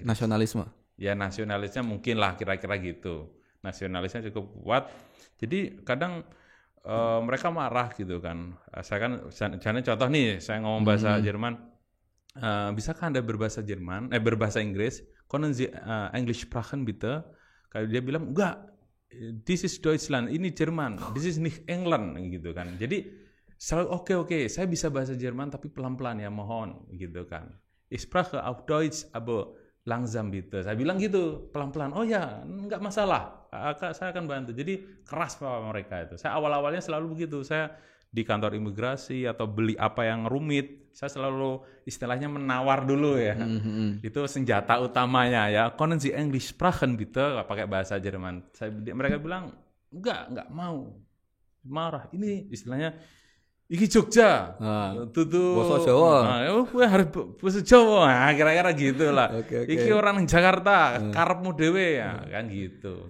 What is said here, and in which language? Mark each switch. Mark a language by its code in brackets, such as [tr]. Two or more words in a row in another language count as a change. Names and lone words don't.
[id] Nasionalisme? Ya, nasionalisnya mungkin lah kira-kira gitu. Nasionalisnya cukup kuat. Jadi kadang mereka marah gitu kan. Saya contoh nih, saya ngomong bahasa Jerman. Bisakah Anda berbahasa berbahasa Inggris? [de] Können Sie English sprechen bitte? [id] Kalau dia bilang enggak. [en] This is Deutschland, [id] ini Jerman, [en] this is nicht England [id] gitu kan. Jadi selalu oke, saya bisa bahasa Jerman tapi pelan-pelan ya, mohon gitu kan. [de] Ich spreche auch Deutsch, aber langsam bitte. [id] Saya bilang gitu, pelan-pelan. Oh ya, enggak masalah. Saya akan bantu. Jadi keras mereka itu. Saya awal-awalnya selalu begitu. Saya di kantor imigrasi atau beli apa yang rumit, saya selalu istilahnya menawar dulu ya. Itu senjata utamanya ya. [de] Können Sie English sprechen bitte? [id] Pakai bahasa Jerman. Mereka bilang enggak mau. Marah. Ini istilahnya iki Jogja. Bahasa Jawa. Harus bahasa Jawa. Kira-kira gitu lah. Iki orang Jakarta, [jv] karepmu dhewe [id] ya, kan gitu.